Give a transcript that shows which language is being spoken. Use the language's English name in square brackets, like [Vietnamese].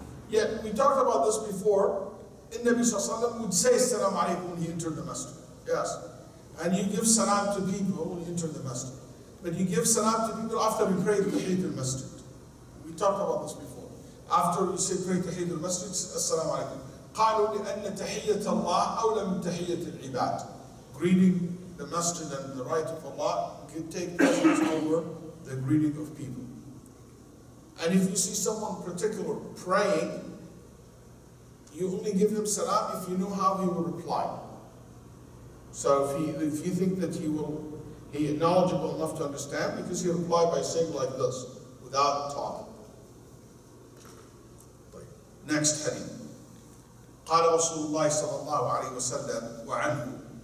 [English] Yeah, we talked about this before. Nabi Sallallahu Alaihi Wasallam would say salam alaikum when he entered the masjid. Yes. And you give salam to people when you enter the masjid. But you give salam to people after you pray Tahiyat al-Masjid. We talked about this before. After you say pray Tahiyat al-Masjid, assalamu alaikum. [Arabic] قالوا لأن تحية الله أولى من تحية العباد. [English] Greeting the masjid and the right of Allah can take precedence over the greeting of people. And if you see someone particular praying, you only give him salam if you know how he will reply. So if you think that he is knowledgeable enough to understand, because he replied by saying like this, without talking. Next hadith. [Arabic] قال رسول الله صلى الله عليه وسلم وعنه